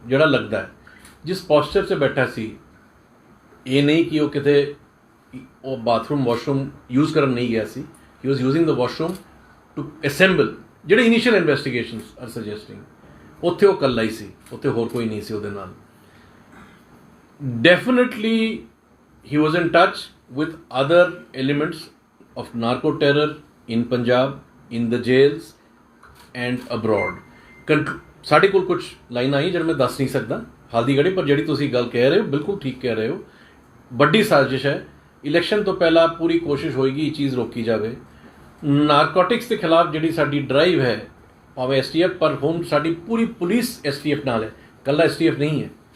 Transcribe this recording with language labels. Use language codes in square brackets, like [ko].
[pa] ਜਿਹੜਾ ਲੱਗਦਾ ਹੈ ਜਿਸ ਪੋਸਚਰ 'ਚ ਬੈਠਾ ਸੀ, ਇਹ ਨਹੀਂ ਕਿ ਉਹ ਕਿਤੇ ਉਹ ਬਾਥਰੂਮ ਵਾਸ਼ਰੂਮ ਯੂਜ਼ ਕਰਨ ਨਹੀਂ ਗਿਆ ਸੀ. [en] He was using the washroom to assemble. [pa] ਜਿਹੜੇ ਇਨੀਸ਼ੀਅਲ ਇਨਵੈਸਟੀਗੇਸ਼ਨਸ ਆਰ ਸਜੈਸਟਿੰਗ, ਉੱਥੇ ਉਹ ਇਕੱਲਾ ਹੀ ਸੀ, ਉੱਥੇ ਹੋਰ ਕੋਈ ਨਹੀਂ ਸੀ ਉਹਦੇ ਨਾਲ. [en] Definitely he was in touch with other elements of narco terror in Punjab, in the jails and abroad. [pa] ਸਾਡੇ ਕੋਲ ਕੁਝ ਲਾਈਨਾਂ ਆਈ ਜਿਹੜੇ ਮੈਂ ਦੱਸ ਨਹੀਂ ਸਕਦਾ ਹਾਲ ਦੀ ਘੜੀ, ਪਰ ਜਿਹੜੀ ਤੁਸੀਂ ਗੱਲ ਕਹਿ ਰਹੇ ਹੋ ਬਿਲਕੁਲ ਠੀਕ ਕਹਿ ਰਹੇ ਹੋ. ਵੱਡੀ ਸਾਜ਼ਿਸ਼ ਹੈ. ਇਲੈਕਸ਼ਨ ਤੋਂ ਪਹਿਲਾਂ ਪੂਰੀ ਕੋਸ਼ਿਸ਼ ਹੋਏਗੀ ਇਹ ਚੀਜ਼ ਰੋਕੀ ਜਾਵੇ. ਨਾਰਕੋਟਿਕਸ ਦੇ ਖਿਲਾਫ ਜਿਹੜੀ ਸਾਡੀ ਡਰਾਈਵ ਹੈ, ਭਾਵੇਂ STF, ਪਰ ਹੁਣ ਸਾਡੀ ਪੂਰੀ ਪੁਲਿਸ STF ਨਾਲ ਹੈ, ਇਕੱਲਾ STF ਨਹੀਂ ਹੈ.